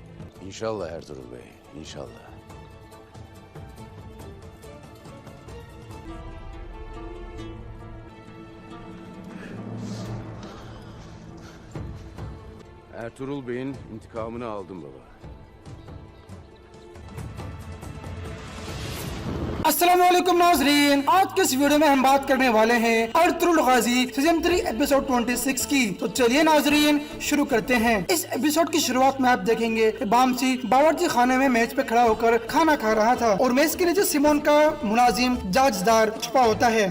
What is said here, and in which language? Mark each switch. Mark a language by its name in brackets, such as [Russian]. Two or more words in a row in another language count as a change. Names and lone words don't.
[Turkish] İnşallah Ertuğrul Bey, inşallah. Ertuğrul Bey'in intikamını aldım baba. [Urdu] السلام علیکم ناظرین، آج کے اس ویڈیو میں ہم بات کرنے والے ہیں ارطغرل غازی سیزن 3 ایپیسوڈ 26 کی. تو چلیے ناظرین شروع کرتے ہیں۔ اس ایپیسوڈ کی شروعات میں آپ دیکھیں گے کہ بامسی باورچی خانے میں میز پہ کھڑا ہو کر کھانا کھا رہا تھا اور میز کے نیچے سیمون کا ملازم جاجدار چھپا ہوتا ہے.